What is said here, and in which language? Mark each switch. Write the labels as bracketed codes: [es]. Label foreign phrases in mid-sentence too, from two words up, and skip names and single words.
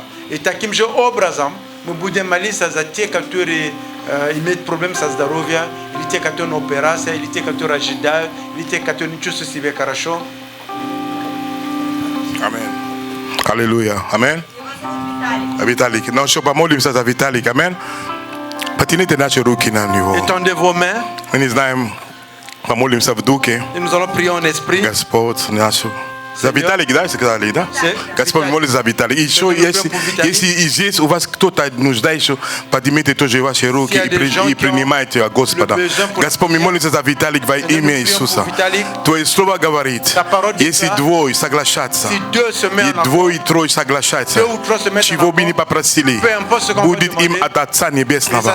[ru] И таким же образом мы будем молиться за те, которые имеют проблемы со здоровьем, или те, которые на операции, или те, которые ожидают, или те, которые не чувствуют себя хорошо. Amen. Аллилуйя. Amen. Виталик. [fr] Non, je [ru] помолимся за Виталик. Amen. Потяните наши руки на него. [fr] Étendez vos mains. [ru] Мы не знаем, помолимся в духе. [fr] Et nous allons prier en esprit. [ru] Господь наш. За Виталик, да, сказали, да? Господь, молится за Виталик. Еще, если здесь у вас кто-то нуждается, поднимите тоже ваши руки и принимайте Господа. Господь, мы молимся за Виталик во имя Иисуса. Твое слово говорит, если двое соглашаться, и двое и трое соглашаться, чего бы ни попросили, будет им от Отца Небесного.